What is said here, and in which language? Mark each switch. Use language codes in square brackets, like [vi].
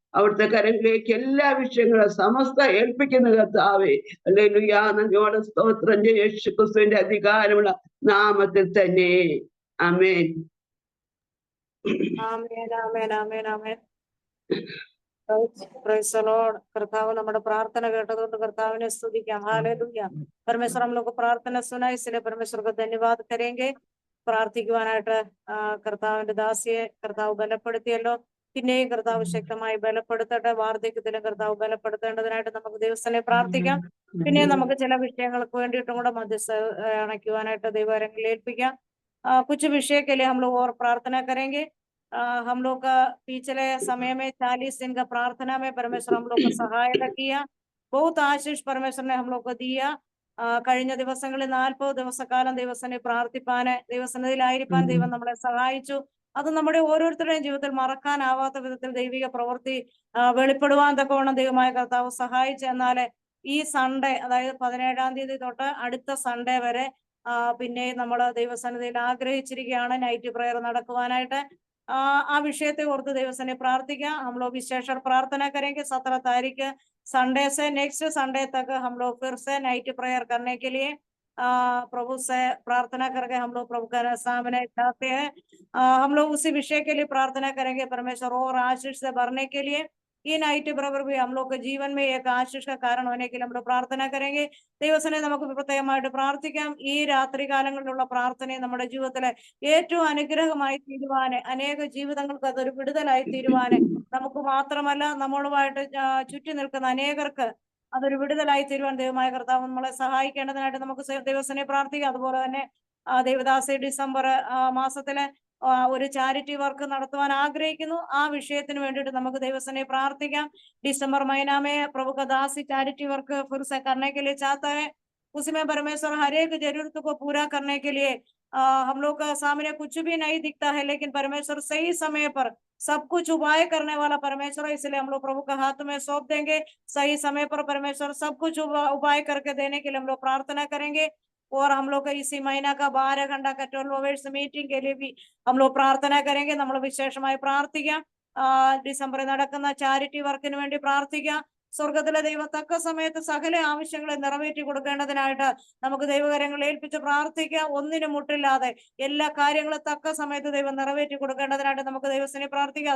[ml] അവിടുത്തെ കരങ്ങളിലേക്ക് എല്ലാ വിഷയങ്ങളും സമസ്ത ഏൽപ്പിക്കുന്ന കർത്താവേ. ഹല്ലേലൂയ. നന്ദിയോടെ സ്തോത്രം ചെയ്യും യേശു ക്രിസ്തുവിന്റെ അധികാരമുള്ള നാമത്തിൽ തന്നെ. ആമേൻ. ആമേൻ ആമേൻ ആമേൻ ആമേൻ. [en] Praise the Lord. [ml] കർത്താവ് നമ്മുടെ പ്രാർത്ഥന കേട്ടതുകൊണ്ട് കർത്താവിനെ സ്തുതിക്കാം. [hi] हालेलुया. परमेश्वर हम लोग को प्रार्थना सुना, इसलिए परमेश्वर को धन्यवाद करेंगे. [ml] പ്രാർത്ഥിക്കുവാനായിട്ട് കർത്താവിന്റെ ദാസിയെ കർത്താവ് ബലപ്പെടുത്തിയല്ലോ. പിന്നെയും കർത്താവ് ശക്തമായി ബലപ്പെടുത്തട്ടെ. വാർദ്ധക്യത്തിലും കർത്താവ് ബലപ്പെടുത്തേണ്ടതിനായിട്ട് നമുക്ക് ദിവസനെ പ്രാർത്ഥിക്കാം. പിന്നെ നമുക്ക് ചില വിഷയങ്ങൾക്ക് വേണ്ടിയിട്ടും കൂടെ മധ്യസ്ഥ അണയ്ക്കുവാനായിട്ട് ദൈവകരങ്ങളിൽ ഏൽപ്പിക്കാം. [hi] कुछ विषय के लिए हम लोग और प्रार्थना करेंगे. हम लोग का पिछले समय में 40 दिन का प्रार्थना में परमेश्वर हम लोग को सहायता किया. बहुत आशीष परमेश्वर ने हम लोग को दिया. [ml] കഴിഞ്ഞ ദിവസങ്ങളിൽ 40 ദിവസക്കാലം ദൈവസനെ പ്രാർത്ഥിപ്പാന് ദൈവസന്നിധിയിലായിരിക്കാൻ ദൈവം നമ്മളെ സഹായിച്ചു. അത് നമ്മുടെ ഓരോരുത്തരുടെയും ജീവിതത്തിൽ മറക്കാനാവാത്ത വിധത്തിൽ ദൈവിക പ്രവൃത്തി വെളിപ്പെടുവാൻ തക്കവണ്ണം ദൈവമായ കർത്താവ് സഹായിച്ചു. എന്നാല് ഈ സൺഡേ, അതായത് 17-ാം തീയതി തൊട്ട് അടുത്ത സൺഡേ വരെ പിന്നെ നമ്മൾ ദൈവസന്നിധിയിൽ ആഗ്രഹിച്ചിരിക്കുകയാണ് നൈറ്റ് പ്രയർ നടക്കുവാനായിട്ട്. आ विषय ओर्ത്ത് देवसने प्रार्थना. [hi] हम लोग विशेष प्रार्थना करेंगे. 17 तारीख संडे से नेक्स्ट संडे तक हम लोग फिर से नाइट प्रेयर करने के लिए प्रभु से प्रार्थना करके हम लोग प्रभु का सामने चाहते हैं. हम लोग उसी विषय के लिए प्रार्थना करेंगे, परमेश्वर और आशीष से भरने के लिए. [ml] ഈ നൈറ്റ് പ്രവർ [hi] भी हम लोग के जीवन में एक आशीष का कारण होने के लिए हम लोग प्रार्थना करेंगे. [ml] ദൈവസനെ നമുക്ക് പ്രത്യേകമായിട്ട് പ്രാർത്ഥിക്കാം. ഈ രാത്രി കാലങ്ങളിലുള്ള പ്രാർത്ഥനയെ നമ്മുടെ ജീവിതത്തിലെ ഏറ്റവും അനുഗ്രഹമായി തീരുവാന്, അനേക ജീവിതങ്ങൾക്ക് അതൊരു വിടുതലായി തീരുവാന്, നമുക്ക് മാത്രമല്ല നമ്മളുമായിട്ട് ചുറ്റി നിൽക്കുന്ന അനേകർക്ക് അതൊരു വിടുതലായി തീരുവാൻ ദൈവമായ കർത്താവ് നമ്മളെ സഹായിക്കേണ്ടതിനായിട്ട് നമുക്ക് ദൈവസനെ പ്രാർത്ഥിക്കാം. അതുപോലെ തന്നെ ദേവദാസി ഡിസംബർ മാസത്തിലെ ഒരു ചാരിറ്റി വർക്ക് നടത്തുവാൻ ആഗ്രഹിക്കുന്നു. ആ വിഷയത്തിന് വേണ്ടിയിട്ട് നമുക്ക് ദൈവസനെ പ്രാർത്ഥിക്കാം. [hi] डिसंबर महीना में प्रभु का दासी चैरिटी वर्क फिर से करने के लिए चाहता है. उसमें परमेश्वर हर एक जरूरत को पूरा करने के लिए हम लोग का सामने कुछ भी नहीं दिखता है, लेकिन परमेश्वर सही समय पर सब कुछ उपाय करने वाला परमेश्वर है. इसलिए हम लोग प्रभु का हाथ में सौंप देंगे. सही समय पर परमेश्वर सब कुछ उपाय करके देने के लिए हम लोग प्रार्थना करेंगे. और हम लोग इसी महीना का 12 घंटा का 12 आवर्स मीटिंग के लिए भी हम लोग प्रार्थना करेंगे. [ml] നമ്മൾ വിശേഷമായി പ്രാർത്ഥിക്കാം. ഡിസംബറിൽ നടക്കുന്ന ചാരിറ്റി വർക്കിന് വേണ്ടി പ്രാർത്ഥിക്കാം. സ്വർഗത്തിലെ ദൈവം തക്ക സമയത്ത് സകല ആവശ്യങ്ങളെ നിറവേറ്റി കൊടുക്കേണ്ടതിനായിട്ട് നമുക്ക് ദൈവകരങ്ങളിൽ ഏൽപ്പിച്ച് പ്രാർത്ഥിക്കാം. ഒന്നിനും മുട്ടില്ലാതെ എല്ലാ കാര്യങ്ങളും തക്ക സമയത്ത് ദൈവം നിറവേറ്റി കൊടുക്കേണ്ടതിനായിട്ട് നമുക്ക് ദൈവത്തിനെ പ്രാർത്ഥിക്കാം.